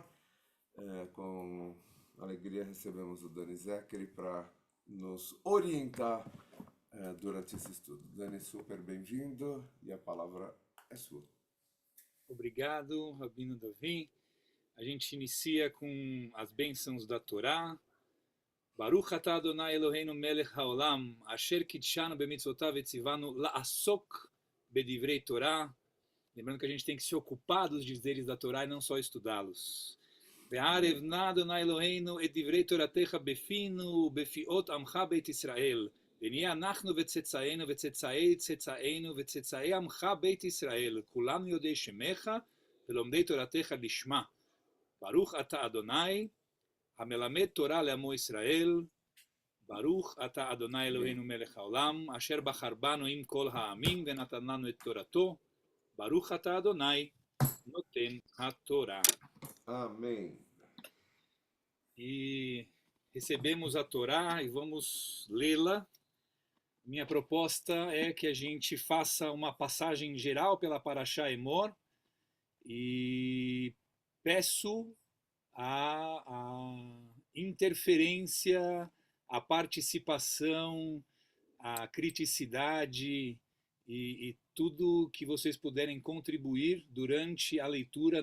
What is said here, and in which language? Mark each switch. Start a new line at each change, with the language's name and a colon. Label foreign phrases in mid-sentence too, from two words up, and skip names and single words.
Portuguese: Com alegria recebemos o Dani Zeccheri para nos orientar durante esse estudo. Dani, super bem-vindo e a palavra é sua. Obrigado, Rabino Davi. A gente inicia com as bênçãos da Torá.
Hebrew: ברוך אתה אדוני אלוהינו מלך העולם, אשר קדשנו במצוותיו וציוונו לעסוק בדברי תורה.
Portuguese: Lembrando que a gente tem que se ocupar dos dizeres da Torá e não só estudá-los.
Hebrew: והערב נא אדוני אלוהינו את דברי תורתך בפינו ובפי עמך בית ישראל. ונהיה אנחנו וצאצאינו וצאצאי צאצאינו וצאצאי עמך בית ישראל, כולנו יודעי שמך ולומדי תורתך לשמה. ברוך אתה אדוני, המלמד תורה לעמו ישראל, ברוך אתה אדוני אלוהינו מלך העולם, אשר בחר בנו עם כל העמים ונתן לנו את תורתו, ברוך אתה אדוני, נותן התורה.
Portuguese: Amém. E recebemos a Torá e vamos lê-la. Minha proposta é que a gente faça uma passagem geral pela Parashá Emor e peço a interferência, a participação, a criticidade e tudo que vocês puderem contribuir durante a leitura.